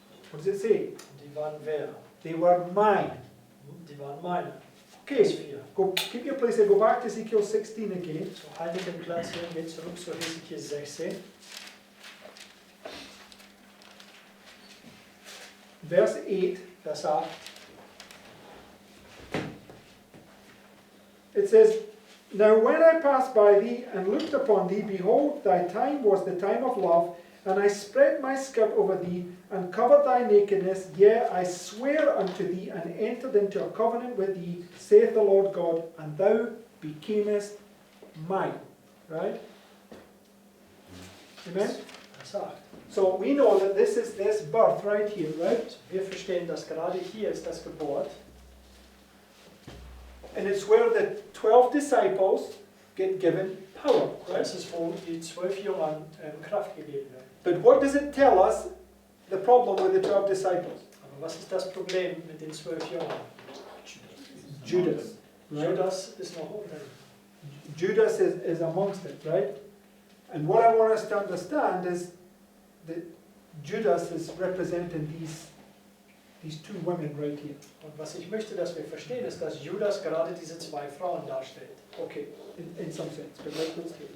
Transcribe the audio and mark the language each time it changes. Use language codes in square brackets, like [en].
[en] What does it say? [de] Die waren wer? [en] They were mine. [de] Die waren meine. [en] Okay, [de] Vers 4. [en] go, keep your place there, go back to Ezekiel 16 again. [de] So haltet den Platz hier und geht zurück zu Hesekiel 16. [en] Verse 8. [de] Vers 8. [en] It says, "Now when I passed by thee and looked upon thee, behold, thy time was the time of love, and I spread my skirt over thee, and covered thy nakedness. Yea, I swear unto thee, and entered into a covenant with thee, saith the Lord God, and thou becamest mine." Right? Amen? [de] Vers 8. [en] So we know that this is this birth right here, right? [de] So wir verstehen, dass gerade hier ist das Geburt. [en] And it's where the 12 disciples get given power, right? [de] Das ist, wo die 12 Jüngern Kraft gegeben wird. [en] But what does it tell us, the problem with the 12 disciples? [de] Aber was ist das Problem mit den 12 Jüngern? [en] Judas. Right? [de] Judas ist noch unter ihnen. [en] Judas is amongst it, right? And what I want us to understand is that Judas is representing these two women right here. [de] Und was ich möchte, dass wir verstehen, ist, dass Judas gerade diese zwei Frauen darstellt. [en] Okay, in some sense, but let's do it.